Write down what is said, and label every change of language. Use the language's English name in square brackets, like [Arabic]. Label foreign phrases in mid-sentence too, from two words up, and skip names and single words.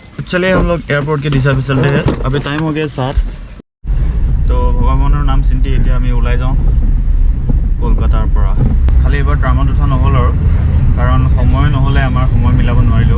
[Hindi] चलिए हम लोग एयरपोर्ट के दिशा पे चलते हैं। अभी टाइम हो गया 7। तो [Assamese] भगवाনৰ नाम চিন্তি এতিয়া আমি ওলাই যাওঁ কলকাতাৰ পৰা। খালি এবাৰ ট্ৰামত উঠা নহ'ল আৰু, কাৰণ সময় নহ'লে আমাৰ সময় মিলাব নোৱাৰিলোঁ।